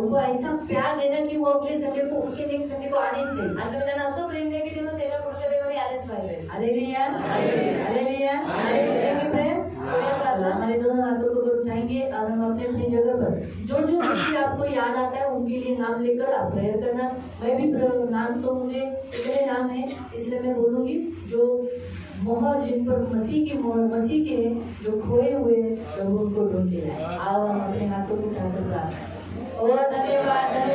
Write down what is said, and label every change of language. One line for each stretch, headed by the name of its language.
Hindi: उनको ऐसा प्यार देना कि वो अगले संडे को उसके नेक्स्ट संडे को आने ही चाहिए.
Marathi: आणि तुम्ही त्यांना असं प्रेम द्या की ते मग त्याच्या पुढच्या देवारी आलेच पाहिजे.
Hindi: Hallelujah, hallelujah, hallelujah, hallelujah. प्रेम. बढ़िया प्रार्थना. हमारे दोनों हाथों को उठाएंगे और हम अपने अपनी जगह पर जो जो व्यक्ति आपको याद आता है उनके लिए नाम लेकर आप प्रेयर करना. मैं भी नाम तो मुझे इतने नाम है इसलिए मैं बोलूंगी जो मोहर जिन पर मसीह की मोहर मसीह के हैं, जो खोए हुए हैं प्रभु उनको ढूंढ के लाए. आओ हम अपने हाथों को उठाकर प्रार्थना. ओ धन्यवाद